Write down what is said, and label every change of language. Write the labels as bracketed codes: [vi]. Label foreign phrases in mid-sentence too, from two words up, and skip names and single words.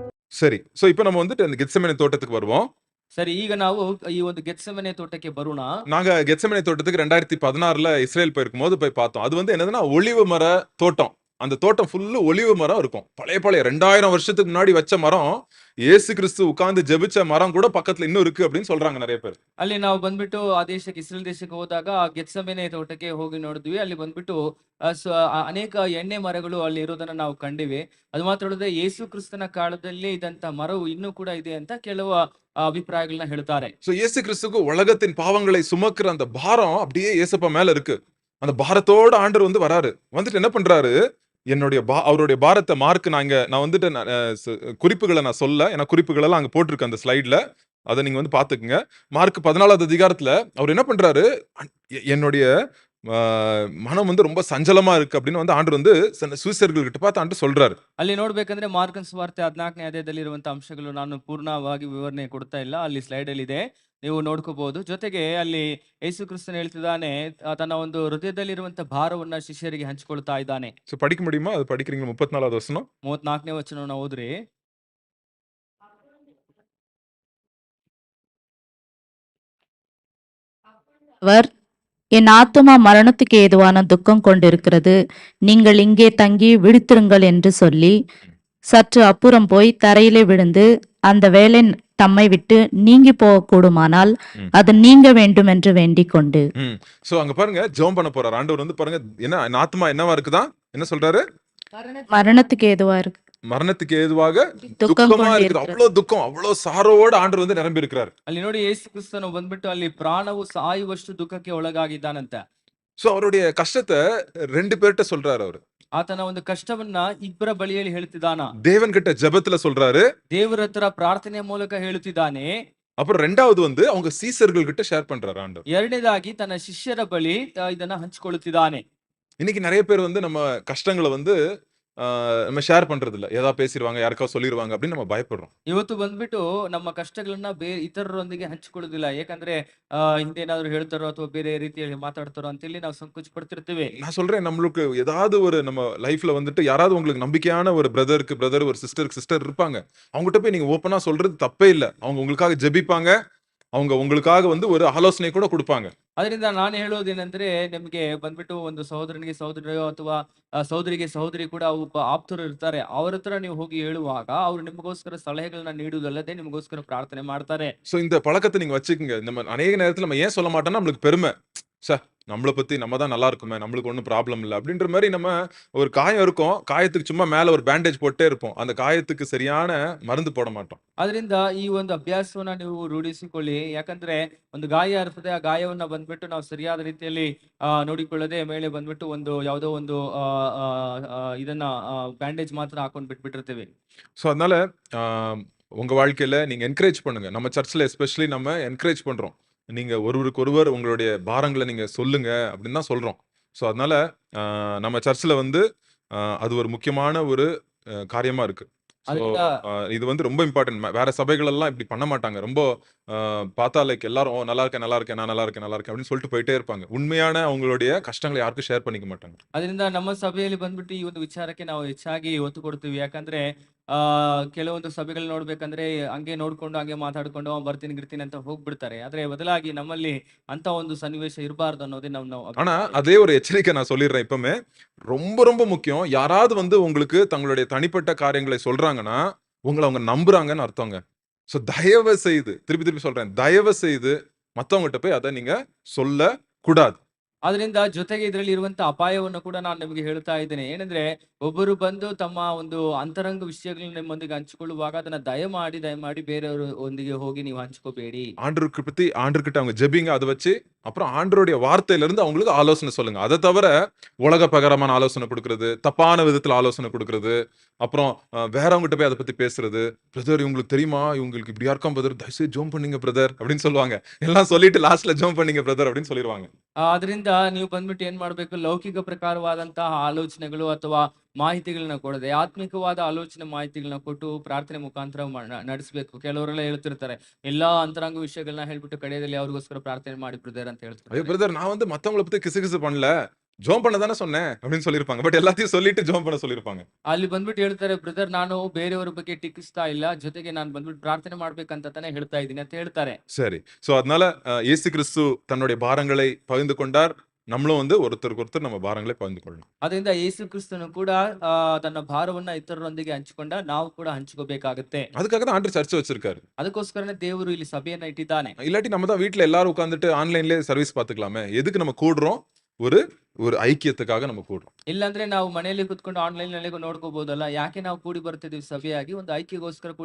[ta] சரி. சோ இப்ப நம்ம வந்துட்டு அந்த கெத்செமனே தோட்டத்துக்கு வருவோம். [kn] ಸರಿ, ಈಗ ನಾವು ಈ ಒಂದು ಗೆತ್ಸೆಮನೆ ತೋಟಕ್ಕೆ ಬರೋಣ. [ta] நாங்க கெத்செமனே தோட்டத்துக்கு 2016ல இஸ்ரேல் போயிருக்கும்போது போய் பார்த்தோம். அது வந்து என்னதுன்னா, ஒலிவ மர தோட்டம். அந்த தோட்டம் ஃபுல்லு ஒலிவ மரம் இருக்கும். பழைய பழைய 2000 வருஷத்துக்கு முன்னாடி வச்ச மரம், இயேசு கிறிஸ்து உட்கார்ந்து ஜெபிச்ச மரம் கூட பக்கத்துல இன்னும் இருக்கு அப்படின்னு சொல்றாங்க நெறைய பேர். [kn] ಅಲ್ಲಿ ನಾವು ಬಂದ್ಬಿಟ್ಟು ಆ ದೇಶಕ್ಕೆ ಇಸ್ರೇಲ್ ದೇಶಕ್ಕೆ ಹೋದಾಗ ಆ ಗೆತ್ಸೆಮನೆ ತೋಟಕ್ಕೆ ಹೋಗಿ ನೋಡಿದ್ವಿ. ಅಲ್ಲಿ ಬಂದ್ಬಿಟ್ಟು ಅನೇಕ ಎಣ್ಣೆ ಮರಗಳು ಅಲ್ಲಿ ಇರೋದನ್ನ ನಾವು ಕಂಡಿವಿ. ಅದು ಮಾತ್ರ ಅಲ್ಲದೆ ಯೇಸು ಕ್ರಿಸ್ತನ ಕಾಲದಲ್ಲಿ ಇದ್ದಂತ ಮರವು ಇನ್ನೂ ಕೂಡ ಇದೆ ಅಂತ ಕೆಲವು ಅಭಿಪ್ರಾಯಗಳನ್ನ ಹೇಳ್ತಾರೆ. [ta] சோ இயேசு கிறிஸ்துவுக்கு உலகத்தின் பாவங்களை சுமக்கிற அந்த பாரம் அப்படியே இயேசப்பா மேல இருக்கு. அந்த பாரத்தோட ஆண்டவர் வந்து வராரு. வந்துட்டு என்ன பண்றாரு? என்னுடைய அவருடைய பாரத்த நான் வந்துட்டு குறிப்புகள நான் சொல்ல. ஏன்னா குறிப்புகள் எல்லாம் அங்க போட்டிருக்கு அந்த ஸ்லைட்ல. அத நீங்க வந்து பாத்துக்கங்க. மார்க் 14வது அதிகாரத்துல அவர் என்ன பண்றாரு? என்னுடைய மனம் வந்து ரொம்ப சஞ்சலமா இருக்கு அப்படின்னு வந்து ஆண்டவர் வந்து சீஷர்கள் கிட்ட பார்த்து ஆண்டவர் சொல்றாரு. [kn] ಅಲ್ಲಿ ನೋಡ್ಬೇಕಂದ್ರೆ ಮಾರ್ಕನ್ ಸುವಾರ್ತೆ 14ನೇ ಅಧ್ಯಾಯದಲ್ಲಿ ಇರುವಂತ ಅಂಶಗಳು ನಾನು ಪೂರ್ಣವಾಗಿ ವಿವರಣೆ ಕೊಡ್ತಾ ಇಲ್ಲ. ಅಲ್ಲಿ ಸ್ಲೈಡ್ ಅಲ್ಲಿ ಇದೆ, ನೀವು ನೋಡ್ಕೋಬಹುದು. ಜೊತೆಗೆ ಅಲ್ಲಿ ಯೇಸು ಕ್ರಿಸ್ತನ್ ಹೇಳ್ತಿದ್ದಾನೆ, ತನ್ನ ಒಂದು ಹೃದಯದಲ್ಲಿರುವಂತ ಭಾರವನ್ನ ಶಿಷ್ಯರಿಗೆ ಹಂಚಿಕೊಳ್ತಾ ಇದ್ದಾನೆ. [ta] சோ படிக்க முடியுமா? அது படிக்கிறீங்க 34வது வசனம். [kn] 34ನೇ ವಚನವನ್ನ ಓದ್ರಿ. [ta] அவர், என் ஆத்துமா மரணத்துக்கு ஏதுவான துக்கம் கொண்டிருக்கிறது, நீங்கள் இங்கே தங்கி விழித்திருங்கள் என்று சொல்லி சற்று அப்புறம் போய் தரையிலே விழுந்து, அந்த வேலை தம்மை விட்டு நீங்கி போக கூடுமானால் அது நீங்க வேண்டும் என்று வேண்டிக் கொண்டு. சோ அங்க பாருங்க, ஜெபம் பண்ண போறார் ஆண்டவர். வந்து பாருங்க, என்ன ஆத்மா என்னவா இருக்குதா? என்ன சொல்றாரு? மரணத்துக்கு ஏதுவா இருக்கு, மரணத்துக்கு ஏதுவாக துக்கமா இருக்குது. அவ்வளவு துக்கம், அவ்வளவு சாரோட ஆண்டவர் வந்து நிரம்பி இருக்கிறார். [kn] ಅಲ್ಲಿ ನೋಡಿ, ಯೇಸು ಕ್ರಿಸ್ತನು ಬಂದ್ಬಿಟ್ಟು ಅಲ್ಲಿ ಪ್ರಾಣವು ಸಾಯುವಷ್ಟು ದುಃಖಕ್ಕೆ ಒಳಗಾಗಿದ್ದಾನಂತ. [ta] சோ அவருடைய கஷ்டத்தை 2 பேர்ட்ட சொல்றாரு அவரு. [kn] ಆತನ ಒಂದು ಕಷ್ಟವನ್ನ ಇಬ್ಬರ ಬಳಿಯಲ್ಲಿ ಹೇಳ್ತಿದ್ದಾನ. [ta] தேவன் கிட்ட ஜெபத்துல சொல்றாரு, [kn] ದೇವರ ಹತ್ರ ಪ್ರಾರ್ಥನೆಯ ಮೂಲಕ ಹೇಳುತ್ತಿದ್ದಾನೆ. [ta] அப்புறம் 2வது வந்து அவங்க சீசர்கள் கிட்ட ஷேர் பண்றாரு ஆண்டவர். [kn] ಎರಡನೇದಾಗಿ ತನ್ನ ಶಿಷ್ಯರ ಬಳಿ ಇದನ್ನ ಹಂಚಿಕೊಳ್ಳುತ್ತಿದ್ದಾನೆ. [ta] இன்னைக்கு நிறைய பேர் வந்து நம்ம கஷ்டங்களை வந்து நம்ம ஷேர் பண்றது இல்ல. ஏதாவது பேசிடுவாங்க, யாருக்காவது சொல்லிடுவாங்க அப்படின்னு நம்ம பயப்படுறோம். [kn] ಇವತ್ತು ಬಂದ್ಬಿಟ್ಟು ನಮ್ಮ ಕಷ್ಟಗಳನ್ನ ಇತರರೊಂದಿಗೆ ಹಂಚಿಕೊಳ್ಳುದಿಲ್ಲ. ಯಾಕಂದ್ರೆ ಹಿಂದೇನಾದ್ರು ಹೇಳ್ತಾರೋ ಅಥವಾ ಬೇರೆ ರೀತಿಯಲ್ಲಿ ಮಾತಾಡ್ತಾರೋ ಅಂತೇಳಿ ನಾವು ಸಂಕೋಚ ಪಡ್ತಿರ್ತೀವಿ. [ta] நான் சொல்றேன், நம்மளுக்கு ஏதாவது ஒரு நம்ம லைஃப்ல வந்துட்டு யாராவது உங்களுக்கு நம்பிக்கையான ஒரு பிரதர், ஒரு சிஸ்டர் இருப்பாங்க. அவங்ககிட்ட போய் நீங்க ஓப்பனா சொல்றது தப்பே இல்ல. அவங்க உங்களுக்காக ஜெபிப்பாங்க. அவங்க உங்களுக்காக வந்து ஒரு ஆலோசனை கூட கொடுப்பாங்க. [kn] ಅದರಿಂದ ನಾನು ಹೇಳೋದೇನೆಂದ್ರೆ, ನಿಮಗೆ ಬಂದ್ಬಿಟ್ಟು ಒಂದು ಸಹೋದರನಿಗೆ ಸಹೋದರಿಯೋ ಅಥವಾ ಸಹೋದರಿಗೆ ಸಹೋದರಿ ಕೂಡ ಒಬ್ಬ ಆಪ್ತರು ಇರ್ತಾರೆ. ಅವ್ರ ಹತ್ರ ನೀವು ಹೋಗಿ ಹೇಳುವಾಗ ಅವರು ನಿಮಗೋಸ್ಕರ ಸಲಹೆಗಳನ್ನ ನೀಡುವುದಲ್ಲದೆ ನಿಮಗೋಸ್ಕರ ಪ್ರಾರ್ಥನೆ ಮಾಡ್ತಾರೆ. [ta] சோ இந்த பழக்கத்தை நீங்க வச்சுக்கங்க. நம்ம அநேக நேரத்துல நம்ம ஏன் சொல்ல மாட்டோம்னா, நம்மளுக்கு பெருமை. நம்மள பத்தி நம்ம தான் நல்லா இருக்குமே, நம்மளுக்கு ஒன்றும் ப்ராப்ளம் இல்லை அப்படின்ற மாதிரி நம்ம ஒரு காயம் இருக்கும். காயத்துக்கு சும்மா மேல ஒரு பேண்டேஜ் போட்டே இருப்போம். அந்த காயத்துக்கு சரியான மருந்து போட மாட்டோம். [kn] ಅದರಿಂದ ಈ ಒಂದು ಅಭ್ಯಾಸವನ್ನ ನೀವು ರೂಢಿಸಿಕೊಳ್ಳಿ. ಯಾಕಂದ್ರೆ ಒಂದು ಗಾಯ ಇರ್ತದೆ, ಆ ಗಾಯವನ್ನ ಬಂದ್ಬಿಟ್ಟು ನಾವು ಸರಿಯಾದ ರೀತಿಯಲ್ಲಿ ನೋಡಿಕೊಳ್ಳದೆ ಮೇಲೆ ಬಂದ್ಬಿಟ್ಟು ಒಂದು ಯಾವುದೋ ಒಂದು ಇದನ್ನ ಬ್ಯಾಂಡೇಜ್ ಮಾತ್ರ ಹಾಕೊಂಡು ಬಿಟ್ಬಿಟ್ಟಿರ್ತೀವಿ. [ta] ஸோ அதனால உங்க வாழ்க்கையில நீங்க என்கரேஜ் பண்ணுங்க. நம்ம சர்ச்சில் எஸ்பெஷலி நம்ம என்கரேஜ் பண்றோம். நீங்க ஒருவருக்கொருவர் உங்களுடைய பாரங்களை நீங்க சொல்லுங்க அப்படின்னு தான் சொல்றோம். ஸோ அதனால நம்ம சர்ச்சில் வந்து அது ஒரு முக்கியமான ஒரு காரியமா இருக்கு. ஸோ இது வந்து ரொம்ப இம்பார்ட்டன்ட். வேற சபைகள் எல்லாம் இப்படி பண்ண மாட்டாங்க. ரொம்ப பார்த்தா லைக் எல்லாரும் நல்லா இருக்கேன், நல்லா இருக்கேன், நான் நல்லா இருக்கேன், நல்லா இருக்கேன் அப்படின்னு சொல்லிட்டு போயிட்டே இருப்பாங்க. உண்மையான அவங்களுடைய கஷ்டங்களை யாருக்கும் ஷேர் பண்ணிக்க மாட்டாங்க. [kn] ಅದರಿಂದ ನಮ್ಮ ಸಭೆಯಲ್ಲಿ ಬಂದ್ಬಿಟ್ಟು ಈ ಒಂದು ವಿಚಾರಕ್ಕೆ ನಾವು ಹೆಚ್ಚಾಗಿ ಒತ್ತು ಕೊಡ್ತೀವಿ. ಯಾಕಂದ್ರೆ ಕೆಲವೊಂದು ಸಭೆಗಳು ನೋಡ್ಬೇಕಂದ್ರೆ ಹಂಗೆ ನೋಡ್ಕೊಂಡು ಹಂಗೆ ಮಾತಾಡ್ಕೊಂಡು ಬರ್ತೀನಿ ಗಿರ್ತೀನಿ ಅಂತ ಹೋಗ್ಬಿಡ್ತಾರೆ. ಆದ್ರೆ ಬದಲಾಗಿ ನಮ್ಮಲ್ಲಿ ಅಂತ ಒಂದು ಸನ್ನಿವೇಶ ಇರಬಾರ್ದು ಅನ್ನೋದೇ ನಾವು [ta] ஆனா அதே ஒரு எச்சரிக்கை நான் சொல்லிடுறேன் இப்பவுமே. ரொம்ப ரொம்ப முக்கியம். யாராவது வந்து உங்களுக்கு தங்களுடைய தனிப்பட்ட காரியங்களை சொல்றாங்கன்னா, உங்களை அவங்க நம்புறாங்கன்னு அர்த்தங்க. ஸோ தயவு செய்து, திருப்பி சொல்றேன், தயவு செய்து மத்தவங்ககிட்ட போய் அதை நீங்க சொல்ல கூடாது. [kn] ಅದರಿಂದ ಜೊತೆಗೆ ಇದರಲ್ಲಿ ಇರುವಂತ ಅಪಾಯವನ್ನು ಕೂಡ ನಾನು ನಿಮಗೆ ಹೇಳ್ತಾ ಇದ್ದೇನೆ. ಏನಂದ್ರೆ, ಒಬ್ಬರು ಬಂದು ತಮ್ಮ ಒಂದು ಅಂತರಂಗ ವಿಷಯಗಳನ್ನ ನಿಮ್ಮೊಂದಿಗೆ ಹಂಚಿಕೊಳ್ಳುವಾಗ ಅದನ್ನ ದಯಮಾಡಿ ಬೇರೆಯವರು ಒಂದಿಗೆ ಹೋಗಿ ನೀವು ಹಂಚ್ಕೋಬೇಡಿ. [ta] ஆண்டவருக்கு பத்தி ஆண்டவர்கிட்ட அவங்க ஜெபிங்க. அதை வச்சு அப்புறம் ஆண்டவருடைய வார்த்தையில இருந்து அவங்களுக்கு ஆலோசனை சொல்லுங்க. அதை தவிர உலக பிரகாரமான ஆலோசனை கொடுக்கறது, தப்பான விதத்துல ஆலோசனை கொடுக்கறது, அப்புறம் வேறவங்ககிட்ட போய் அதை பத்தி பேசுறது, பிரதர் இவங்களுக்கு தெரியுமா, இவங்களுக்கு இப்படியா இருக்கான் பிரதர், தயவுசெய்து ஜோம் பண்ணீங்க பிரதர் அப்படின்னு சொல்லுவாங்க. எல்லாம் சொல்லிட்டு லாஸ்ட்ல ஜோம் பண்ணீங்க பிரதர் அப்படின்னு சொல்லிடுவாங்க. [kn] ಅದರಿಂದ ನೀವು ಬಂದ್ಬಿಟ್ಟು ಏನ್ ಮಾಡ್ಬೇಕು, ಲೌಕಿಕ ಪ್ರಕಾರವಾದಂತಹ ಆಲೋಚನೆಗಳು ಅಥವಾ ಮಾಹಿತಿಗಳನ್ನ ಕೊಡದೆ ಆತ್ಮಿಕವಾದ ಆಲೋಚನೆ ಮಾಹಿತಿಗಳನ್ನ ಕೊಟ್ಟು ಪ್ರಾರ್ಥನೆ ಮುಖಾಂತರ ನಡೆಸಬೇಕು. ಕೆಲವರೆಲ್ಲ ಹೇಳ್ತಿರ್ತಾರೆ, ಎಲ್ಲಾ ಅಂತರಂಗ ವಿಷಯಗಳನ್ನ ಹೇಳ್ಬಿಟ್ಟು ಕಡೆಯಲ್ಲಿ ಅವ್ರಿಗೋಸ್ಕರ ಪ್ರಾರ್ಥನೆ ಮಾಡಿ ಬ್ರದರ್ ಅಂತ ಹೇಳ್ತಾರೆ. [ta] பிரதர், நான் வந்து மத்தவங்களை பத்தி கிசு பண்ணல, ஜெபம் பண்ண தானே சொன்னேன் அப்படின்னு சொல்லியிருப்பாங்க. பட் எல்லாத்தையும் சொல்லிட்டு ஜெபம் பண்ண சொல்லியிருப்பாங்க. [kn] ಅಲ್ಲಿ ಬಂದ್ಬಿಟ್ಟು ಹೇಳ್ತಾರೆ, ಬ್ರದರ್ ನಾನು ಬೇರೆಯವ್ರ ಬಗ್ಗೆ ಟೀಕಿಸ್ತಾ ಇಲ್ಲ, ಜೊತೆಗೆ ನಾನು ಬಂದ್ಬಿಟ್ಟು ಪ್ರಾರ್ಥನೆ ಮಾಡ್ಬೇಕಂತ ತಾನೇ ಹೇಳ್ತಾ ಇದ್ದೀನಿ ಅಂತ ಹೇಳ್ತಾರೆ. [ta] சரி. சோ அதனால இயேசு கிறிஸ்து தன்னுடைய பாரங்களை பகிர்ந்து கொண்டார். நம்மளும் வந்து ஒருத்தருக்கு ஒருத்தர் நம்ம பாரங்களை பகிர்ந்து கொள்ளணும். [kn] ಅದರಿಂದ ಯೇಸು ಕ್ರಿಸ್ತನು ಕೂಡ ತನ್ನ ಭಾರವನ್ನ ಇತರರೊಂದಿಗೆ ಹಂಚಿಕೊಂಡ, ನಾವು ಕೂಡ ಹಂಚ್ಕೋಬೇಕಾಗುತ್ತೆ. [ta] அதுக்காக தான் ஆண்டவர் சர்ச் வச்சிருக்காரு. [kn] ಅದಕ್ಕೋಸ್ಕರನೇ ದೇವರು ಇಲ್ಲಿ ಸಭೆಯನ್ನ ಇಟ್ಟಿದ್ದಾನೆ. [ta] இல்லாட்டி நம்ம தான் வீட்ல எல்லாரும் உட்கார்ந்துட்டு ஆன்லைன்லயே சர்வீஸ் பார்த்துக்கலாமே. எதுக்கு நம்ம கூடுறோம்? ஒரு ஒரு ஐக்கியத்துக்காக நம்ம கூடுறோம். [kn] ಇಲ್ಲಾಂದ್ರೆ ನಾವು ಮನೆಯಲ್ಲಿ ಕುತ್ಕೊಂಡು ಆನ್ಲೈನ್ ನಲ್ಲಿ ನೋಡ್ಕೋಬಹುದಲ್ಲ, ಯಾಕೆ ನಾವು ಕೂಡಿ ಬರ್ತಿದೀವಿ ಸಭೆಯಾಗಿ? ಒಂದು ಐಕ್ಯಗೋಸ್ಕರ ಕೂಡಿ